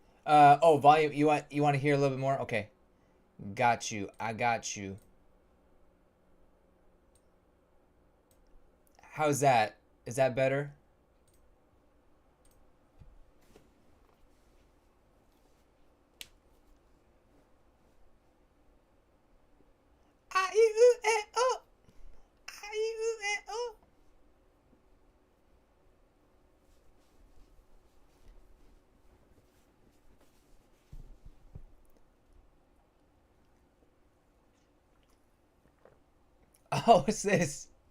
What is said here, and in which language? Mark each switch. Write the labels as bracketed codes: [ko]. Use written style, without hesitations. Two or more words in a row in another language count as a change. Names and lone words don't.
[en] Oh, volume. You want to hear a little bit more? Okay. Got you. I got you. How's that? Is that better? I-E-U-E-O. I-E-U-E-O. Oh, what's this?